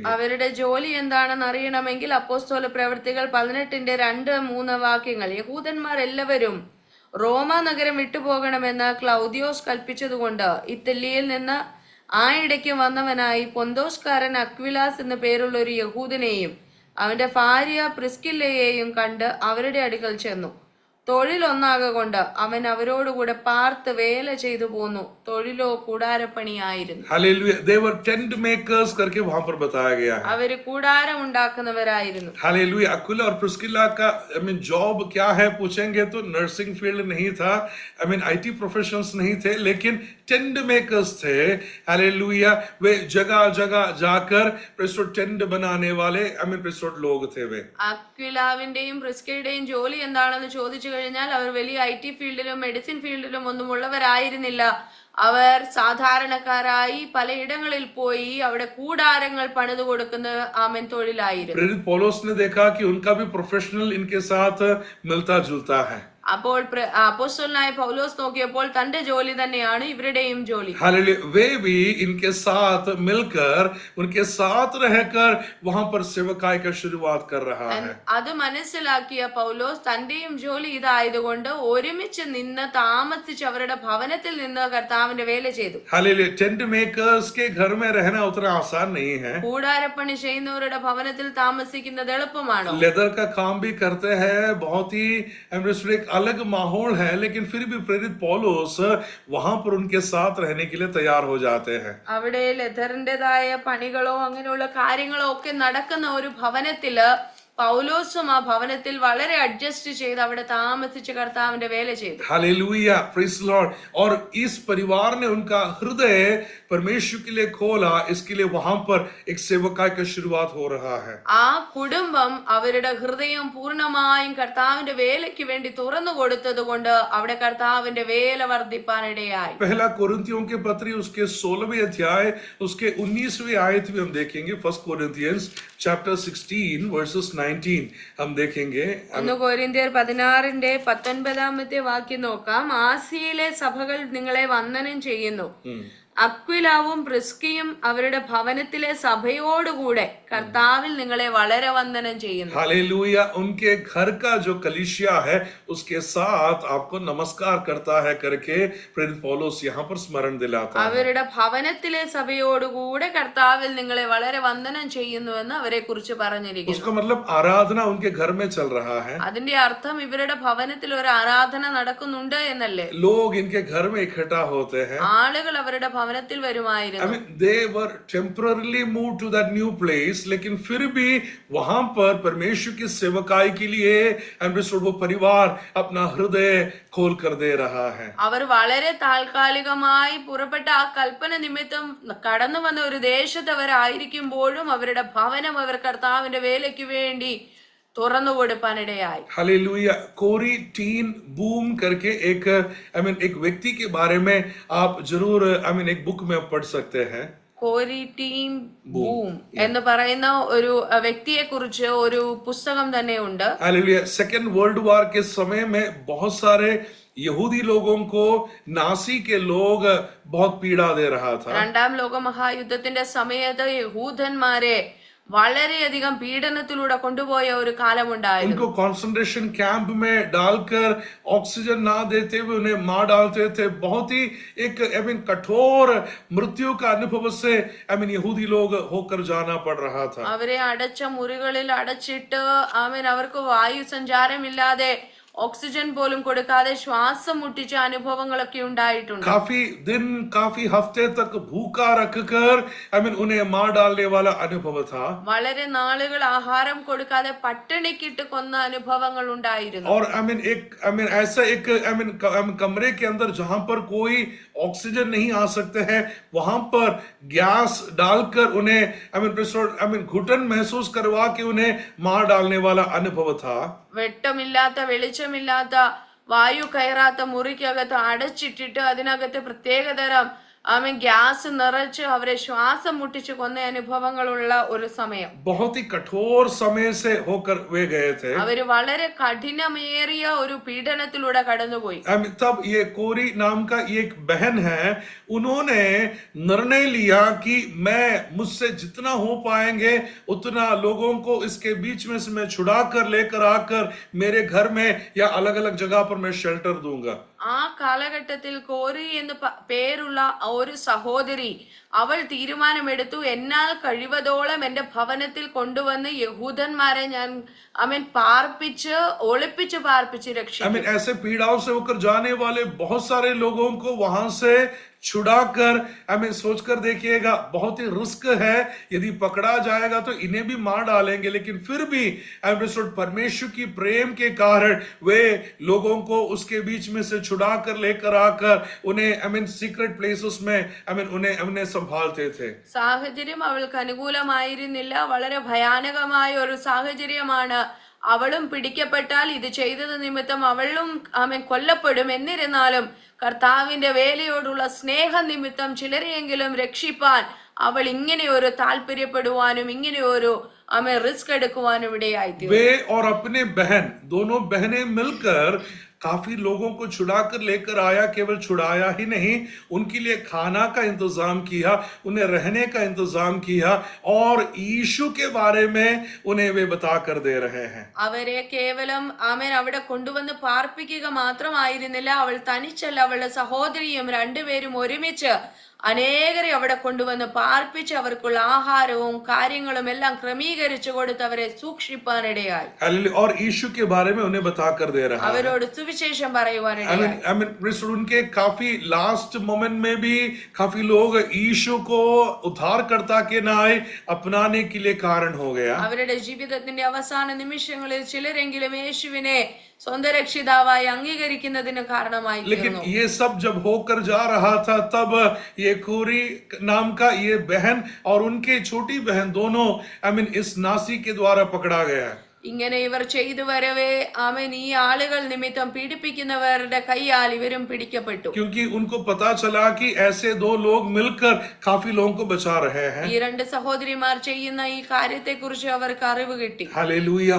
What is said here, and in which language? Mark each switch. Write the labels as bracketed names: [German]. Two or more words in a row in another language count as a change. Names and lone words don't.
[Malayalam] അവരുടെ ജോലി എന്താണെന്ന് അറിയണമെങ്കിൽ അപ്പോസ്തല പ്രവൃത്തികൾ 18ന്റെ 2-3 വാക്യങ്ങൾ. യഹൂദന്മാർ എല്ലാവരും റോമ നഗരം വിട്ടുപോകണമെന്ന് ക്ലൗദിയോസ് കൽപ്പിച്ചതുകൊണ്ട് ഇറ്റലിയിൽ നിന്ന് ആ ഇടയ്ക്ക് വന്നവനായി പൊന്തോസ്കാരൻ അക്വിലാസ് എന്ന പേരുള്ള ഒരു യഹൂദനെയും അവന്റെ ഭാര്യ പ്രിസ്കില്ലയെയും കണ്ട് അവരുടെ അടുക്കൽ ചെന്നു. തൊഴിലൊന്നാകൊണ്ട് അവൻ അവരോടുകൂടെ പാർത്ത് വേല ചെയ്തു പോന്നു. തൊഴിലോ കൂടാരപ്പണിയായിരുന്നു. [Hindi] हालेलुया, [English] they were tent makers [Hindi] करके वहां पर बताया गया है. [Malayalam] അവര് കൂടാരം ഉണ്ടാക്കുന്നവരായിരുന്നു. [Hindi] हालेलुया, अक्विला और प्रिस्किला का जॉब क्या है पूछेंगे तो [English] nursing field [Hindi] नहीं था, [English] IT professionals [Hindi] नहीं थे, लेकिन [English] tent makers [Hindi] थे. हालेलुया, वे जगह जगह जाकर टेंट बनाने वाले लोग थे. वे [Malayalam] അക്വിലാവിന്റെയും പ്രിസ്കയുടെയും ജോലി എന്താണെന്ന് ചോദിച്ചു കഴിഞ്ഞാൽ അവർ വലിയ IT ഫീൽഡിലും മെഡിസിൻ ഫീൽഡിലും ഒന്നും ഉള്ളവരായിരുന്നില്ല. അവർ സാധാരണക്കാരായി പലയിടങ്ങളിൽ പോയി അവിടെ കൂടാരങ്ങൾ പണിതു കൊടുക്കുന്ന തൊഴിലായിരുന്നു. [Hindi] प्रेरित पौलुस ने देखा कि उनका भी प्रोफेशनल इनके साथ मिलता जुलता है. [Malayalam] അപ്പോൾ അപ്പോസ്തലനായ പൗലോസ് നോക്കിയപ്പോൾ തന്റെ ജോലി തന്നെയാണ് ഇവരുടെയും ജോലി. [Hindi] हालेलुया, वे भी इनके साथ मिलकर उनके साथ रहकर वहां पर सेवकाई का शुरुआत कर रहा है. [Malayalam] അത് മനസ്സിലാക്കിയ പൗലോസ് തന്റെയും ജോലി ഇതായതുകൊണ്ട് ഒരുമിച്ച് നിന്ന് താമസിച്ച് അവരുടെ ഭവനത്തിൽ നിന്ന് കർത്താവിന്റെ വേല ചെയ്തു. [Hindi] हालेलुया, [English] tent makers [Hindi] के घर में रहना उतना आसान नहीं है. [Malayalam] കൂടാരപ്പണി ചെയ്യുന്നവരുടെ ഭവനത്തിൽ താമസിക്കുന്നത് എളുപ്പമാണോ? [Hindi] लेदर का काम भी करते हैं, बहुत ही एक अलग माहौल है, लेकिन फिर भी प्रेरित पौलुस वहां पर उनके साथ रहने के लिए तैयार हो जाते हैं. [Malayalam] അവിടെ ലെതറിന്റേതായ പണികളോ അങ്ങനെയുള്ള കാര്യങ്ങളോ ഒക്കെ നടക്കുന്ന ഒരു ഭവനത്തില് പൗലോസും ആ ഭവനത്തിൽ വളരെ അഡ്ജസ്റ്റ് ചെയ്ത് അവിടെ താമസിച്ച് കർത്താവിന്റെ വേല ചെയ്തു. [English] Hallelujah, praise the Lord. [Hindi] और इस परिवार ने उनका हृदय परमेश्वर के लिए खोला, इसके लिए वहां पर एक सेवकाई का शुरुआत हो रहा है. [Malayalam] ആ കുടുംബം അവരുടെ ഹൃദയം പൂർണ്ണമായും കർത്താവിന്റെ വേലയ്ക്ക് വേണ്ടി തുറന്നു കൊടുത്തത് കൊണ്ട് അവിടെ കർത്താവിന്റെ വേല വർദ്ധിപ്പാനിടയായി. [Hindi] पहला कोरिन्थियों के पत्री उसके 16वें अध्याय उसके 19वें आयत में हम देखेंगे. [English] First Corinthians chapter 16 verses 19 [Hindi] हम देखेंगे. [Malayalam] 1 കൊരിന്ത്യർ 16ന്റെ 19 വാക്യം നോക്കാം. ആസിയയിലെ സഭകൾ നിങ്ങളെ വന്ദനം ചെയ്യുന്നു. അക്വിലാവും പ്രിസ്കിയും അവരുടെ ഭവനത്തിലെ സഭയോടുകൂടെ കർത്താവിൽ നിങ്ങളെ വളരെ വന്ദനം ചെയ്യുന്നു. [Hindi] हालेलुया, उनके घर का जो कलीसिया है उसके साथ आपको नमस्कार करता है करके प्रेरित पौलुस यहाँ पर स्मरण दिलाता है. [Malayalam] അവരുടെ ഭവനത്തിലെ സഭയോടുകൂടെ കർത്താവിൽ നിങ്ങളെ വളരെ വന്ദനം ചെയ്യുന്നു എന്ന് അവരെ കുറിച്ച് പറഞ്ഞിരിക്കുന്നു. [Hindi] उसका मतलब आराधना उनके घर में चल रहा है. [Malayalam] അതിന്റെ അർത്ഥം ഇവരുടെ ഭവനത്തിൽ ഒരു ആരാധന നടക്കുന്നുണ്ട് എന്നല്ലേ. [Hindi] लोग इनके घर में इकट्ठा होते हैं. [Malayalam] ആളുകൾ അവരുടെ ഭവനത്തിൽ വരുമായിരുന്നു. [English] they were temporarily moved to that new place, [Hindi] लेकिन फिर भी वहां पर परमेश्वर की सेवकाई के लिए वो परिवार अपना हृदय खोल कर दे रहा है. [Malayalam] അവർ വളരെ താൽക്കാലികമായി പുറപ്പെട്ട ആ കൽപ്പന നിമിത്തം കടന്നു വന്ന ഒരു ദേശത്ത് അവരായിരിക്കുമ്പോഴും അവരുടെ ഭവനം അവർ കർത്താവിന്റെ വേലയ്ക്ക് വേണ്ടി തുറന്നു കൊടുപ്പാനിടയായി. [Hindi] हालेलुया, कोरी टीन बूम करके एक एक व्यक्ति के बारे में आप जरूर एक बुक में पढ़ सकते हैं. [Malayalam] കോരി ടീം ബൂം എന്ന് പറയുന്ന ഒരു വ്യക്തിയെ കുറിച്ച് ഒരു പുസ്തകം തന്നെ ഉണ്ട്. [Hindi] हालेलुया, [English] second world war [Hindi] के समय में बहुत सारे यहूदी लोगों को नासी के लोग बहुत पीड़ा दे रहा था. [Malayalam] രണ്ടാം ലോക മഹായുദ്ധത്തിന്റെ സമയത്ത് യഹൂദന്മാരെ വളരെയധികം പീഡനത്തിലൂടെ കൊണ്ടുപോയ ഒരു കാലമുണ്ടായിരുന്നു. [Hindi] उनको [English] concentration camp [Hindi] में डालकर ऑक्सीजन ना देते हुए उन्हें मार डालते थे. बहुत ही एक कठोर मृत्यु का अनुभव से यहूदी लोग होकर जाना पड़ रहा था. [Malayalam] അവരെ അടച്ച മുറികളിൽ അടച്ചിട്ട് അവർക്ക് വായു സഞ്ചാരമില്ലാതെ ഓക്സിജൻ പോലും കൊടുക്കാതെ ശ്വാസം മുട്ടിച്ച അനുഭവങ്ങളൊക്കെ ഉണ്ടായിട്ടുണ്ട്. [Hindi] काफी दिन काफी हफ्ते तक भूखा रखकर उन्हें मार डालने वाला अनुभव था. [Malayalam] വളരെ നാളുകൾ ആഹാരം കൊടുക്കാതെ പട്ടിണിക്കിട്ട് കൊന്ന അനുഭവങ്ങൾ ഉണ്ടായിരുന്നു. [Hindi] और एक ऐसा एक कमरे के अंदर जहां पर कोई ऑक्सीजन नहीं आ सकते हैं, वहां पर गैस डालकर उन्हें घुटन महसूस करवा के उन्हें मार डालने वाला अनुभव था. [Malayalam] വെട്ടമില്ലാത്ത വെളിച്ചമില്ലാത്ത വായു കയറാത്ത മുറിക്കകത്ത് അടച്ചിട്ടിട്ട് അതിനകത്ത് പ്രത്യേകതരം ഗ്യാസ് നിറച്ച് അവരെ ശ്വാസം മുട്ടിച്ച് കൊന്ന അനുഭവങ്ങളുള്ള ഒരു സമയം. [Hindi] बहुत ही कठोर समय से होकर वे गए थे. [Malayalam] അവര് വളരെ കഠിനമേറിയ ഒരു പീഡനത്തിലൂടെ കടന്നുപോയി. [Hindi] तब ये कोरी नाम का एक बहन है, उन्होंने निर्णय लिया कि मुझसे जितना हो पाएंगे उतना लोगों को इसके बीच में से मैं छुड़ा कर लेकर आकर मेरे घर में या अलग अलग जगह पर मैं शेल्टर दूंगा. [Malayalam] ആ കാലഘട്ടത്തിൽ കോരി എന്ന് പേരുള്ള ഒരു സഹോദരി അവൾ തീരുമാനമെടുത്തു, എന്നാൽ കഴിവതോളം എന്റെ ഭവനത്തിൽ കൊണ്ടുവന്ന് യഹൂദന്മാരെ ഞാൻ പാർപ്പിച്ച് ഒളിപ്പിച്ച് പാർപ്പിച്ച് രക്ഷിക്കും. [Hindi] ऐसे पीड़ाओं से होकर जाने वाले बहुत सारे लोगों को वहां से छुड़ाकर सोचकर देखिएगा, बहुत ही रिस्क है. यदि पकड़ा जाएगा तो इन्हें भी मार डालेंगे, लेकिन फिर भी परमेश्वर की प्रेम के कारण वे लोगों को उसके बीच में से छुड़ा कर लेकर आकर उन्हें [English] secret places [Hindi] में उन्हें संभालते थे. [Malayalam] സാഹചര്യം അവൾക്ക് അനുകൂലമായിരുന്നില്ല. വളരെ ഭയാനകമായ ഒരു സാഹചര്യമാണ്. അവളും പിടിക്കപ്പെട്ടാൽ ഇത് ചെയ്തത് നിമിത്തം അവളും കൊല്ലപ്പെടും. എന്നിരുന്നാലും കർത്താവിന്റെ വേലയോടുള്ള സ്നേഹ നിമിത്തം ചിലരെയെങ്കിലും രക്ഷിപ്പാൻ അവൾ ഇങ്ങനെ ഒരു താല്പര്യപ്പെടുവാനും ഇങ്ങനെ ഒരു റിസ്ക് എടുക്കുവാനും ഇടയായി. [Hindi] वे और अपने बहन दोनों बहनें मिलकर काफी लोगों को छुड़ाकर लेकर आया. केवल छुड़ाया ही नहीं, उनके लिए खाना का इंतजाम किया, उन्हें रहने का इंतजाम किया और यीशु के बारे में उन्हें वे बता कर दे रहे हैं. [Malayalam] അവരെ കേവലം അവിടെ കൊണ്ടുവന്ന് പാർപ്പിക്കുക മാത്രമായിരുന്നില്ല. അവൾ തനിച്ചല്ല, അവളുടെ സഹോദരിയും രണ്ടുപേരും ഒരുമിച്ച് അനേകരെ അവിടെ കൊണ്ടുവന്ന് പാർപ്പിച്ച് അവർക്കുള്ള ആഹാരവും കാര്യങ്ങളും എല്ലാം ക്രമീകരിച്ചു കൊടുത്ത് അവരെ സൂക്ഷിപ്പാനിടയായി. [Hindi] और यीशु के बारे में उन्हें बता कर दे रहा है. [Malayalam] അവരോട് സുവിശേഷം പറയുവാനിടയായി. [Hindi] उनके काफी [English] last moment [Hindi] में भी काफी लोग यीशु को उद्धारकर्ता के नाम अपनाने के लिए कारण हो गया. [Malayalam] അവരുടെ ജീവിതത്തിന്റെ അവസാന നിമിഷങ്ങളിൽ ചിലരെങ്കിലും യേശുവിനെ സ്വന്തം രക്ഷിതാവായി അംഗീകരിക്കുന്നതിന് കാരണമായി. [Hindi] लेकिन ये सब जब होकर जा रहा था, तब ये कोरी नाम का ये बहन और उनके छोटी बहन दोनों इस नासी के द्वारा पकड़ा गया. [Malayalam] ഇങ്ങനെ ഇവർ ചെയ്തു വരവേ ഈ ആളുകൾ നിമിത്തം പീഡിപ്പിക്കുന്നവരുടെ കൈയാൽ ഇവരും പിടിക്കപ്പെട്ടു. [Hindi] क्योंकि उनको पता चला कि ऐसे दो लोग मिलकर काफी लोगों को बचा रहे हैं. [Malayalam] ഈ രണ്ട് സഹോദരിമാർ ചെയ്യുന്ന ഈ കാര്യത്തെ കുറിച്ച് അവർക്ക് അറിവ് കിട്ടി. [Hindi] हालेलुया.